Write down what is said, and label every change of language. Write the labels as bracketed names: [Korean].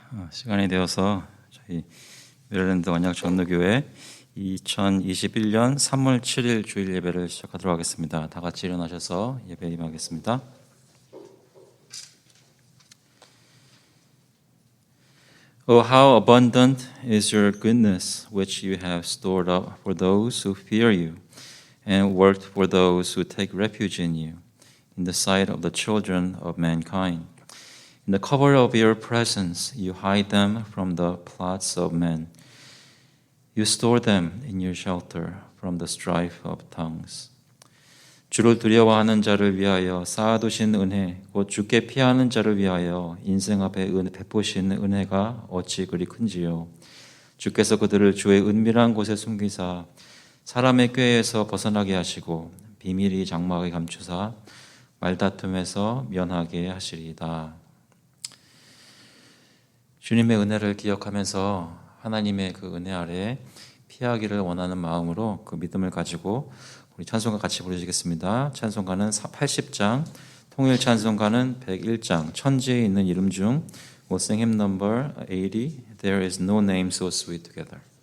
[Korean] 시간이 되어서 저희 메릴랜드 언약 전도교회 2021년 3월 7일 주일 예배를 시작하도록 하겠습니다. 다 같이 일어나셔서 예배 임하겠습니다. [English] Oh, how abundant is your goodness, which you have stored up for those who fear you, and worked for those who take refuge in you, in the sight of the children of mankind. In the cover of your presence, you hide them from the plots of men. You store them in your shelter from the strife of tongues. [Korean] 주를 두려워하는 자를 위하여 쌓아두신 은혜, 곧 주께 피하는 자를 위하여 인생 앞에 베푸신 은혜가 어찌 그리 큰지요. 주께서 그들을 주의 은밀한 곳에 숨기사 사람의 꾀에서 벗어나게 하시고 비밀이 장막에 감추사 말다툼에서 면하게 하시리이다. 주님의 은혜를 기억하면서 하나님의 그 은혜 아래 피하기를 원하는 마음으로 그 믿음을 가지고 우리 찬송가 같이 부르시겠습니다. 찬송가는 80장, 통일 찬송가는 101장, 천지에 있는 이름 중 [English] We'll sing hymn number 80, There is no name so sweet together.